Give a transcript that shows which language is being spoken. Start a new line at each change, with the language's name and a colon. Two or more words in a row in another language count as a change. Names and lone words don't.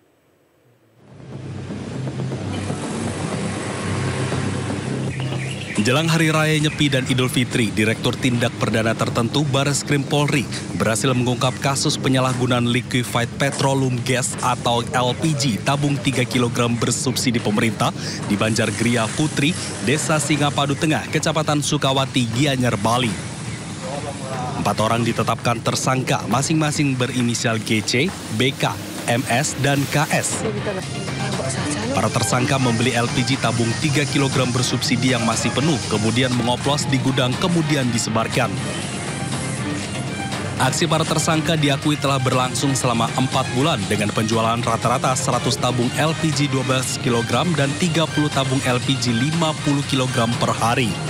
Indonesian: Jelang Hari Raya Nyepi dan Idul Fitri, Direktur Tindak Perdana Tertentu Barreskrim Polri berhasil mengungkap kasus penyalahgunaan
English: liquefied petroleum gas
Indonesian: atau LPG tabung 3 kg bersubsidi pemerintah di Banjargria Putri, Desa Singapadu Tengah, Kecamatan Sukawati, Gianyar, Bali. 4 orang ditetapkan tersangka masing-masing berinisial GC, BK, MS, dan KS. Para tersangka membeli LPG tabung 3 kg bersubsidi yang masih penuh, kemudian mengoplos di gudang, kemudian disebarkan. Aksi para tersangka diakui telah berlangsung selama 4 bulan dengan penjualan rata-rata 100 tabung LPG 12 kg dan 30 tabung LPG 50 kg per hari.